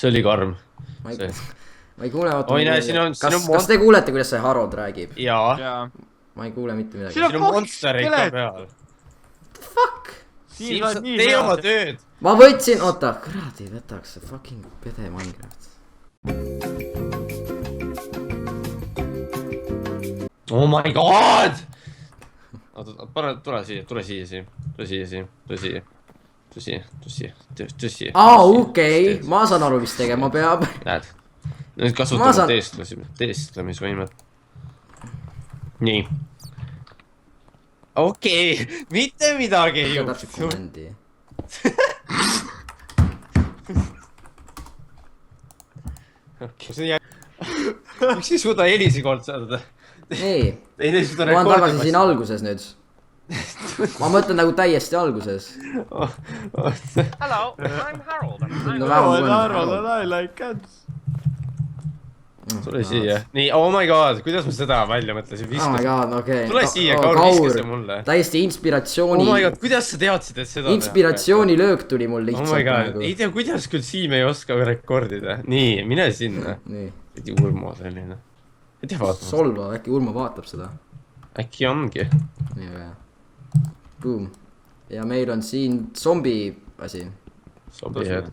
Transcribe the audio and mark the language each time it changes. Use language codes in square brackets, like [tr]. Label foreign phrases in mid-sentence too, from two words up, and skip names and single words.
[et] See oli karm. ma ei kuule, oi näe, siin on kas te kuulete, kuidas see Harold räägib? jaa. ma ei kuule mitte midagi. siin on monsterid ka peal. Fuck! Siim, sa tee oma tööd. ma võtsin, oota, kuradi võtaks see fucking pede Minecraft. [en] Oh my god! [et] oota, tule siia. Tõsi. Okei, ma saan aru, mis tegema peab. Näed, nüüd kasutame teestlemisvõimet. Nii. Okei, mitte midagi ei juhtu. Miks ei suuda helisi kord saada? nii, ma olen tagasi siin alguses nüüd. ma mõtlen nagu täiesti alguses. [en] Hello, I'm Harold. Harold and I like cats. [et] Tule siia. Nii, [en] oh my god, [et] kuidas ma seda välja mõtlesin? [en] Oh my god, [et] okei. Tule siia, Kaur, viska see mulle. Täiesti inspiratsiooni. [en] Oh my god, [et] kuidas sa teadsid, et seda inspiratsioonilöök tuli mul lihtsalt. [en] Oh my god, [et] ei tea, kuidas küll Siim ei oska rekordida. Nii, mine sinna. Nii. Äkki Urmo selline. Ei tea vaatama. Solva, äkki Urmo vaatab seda. Äkki ongi. Nii väga. Boom. Ja meil on siin zombi asi. Zombihead.